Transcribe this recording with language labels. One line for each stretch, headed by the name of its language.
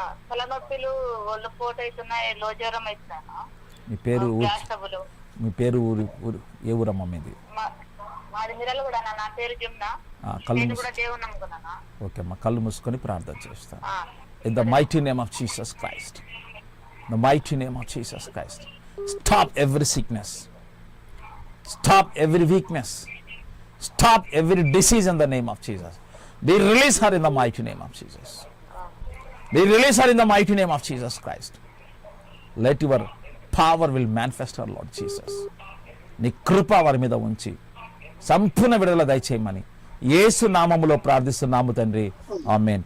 Telugu: తలనొప్పిలు, ఒళ్ళు పోటు అవుతున్నాయి, లో జ్వరం అవుతున్నాను. మీ పేరు ఊరు ఏ ఊరమ్మా మీది? మాది మిరలు కూడా. నా పేరు జమునా. కళ్ళు కూడా దేవుని నమ్ముకున్నాను. ఓకే అమ్మా, కళ్ళు మూసుకొని ప్రార్థన చేస్తాను.
English: In the mighty name of Jesus Christ, the mighty name of Jesus Christ, stop every sickness, stop every weakness, stop every disease in the name of Jesus. Be release her in the mighty name of Jesus. Be release her in the mighty name of Jesus Christ. Let your power will manifest her, Lord Jesus.
Telugu: నీ కృప వారి మీద ఉంచి సంపూర్ణ విడుదల దయచేయమని యేసు నామములో ప్రార్థిస్తున్నాము తండ్రి, ఆమేన్.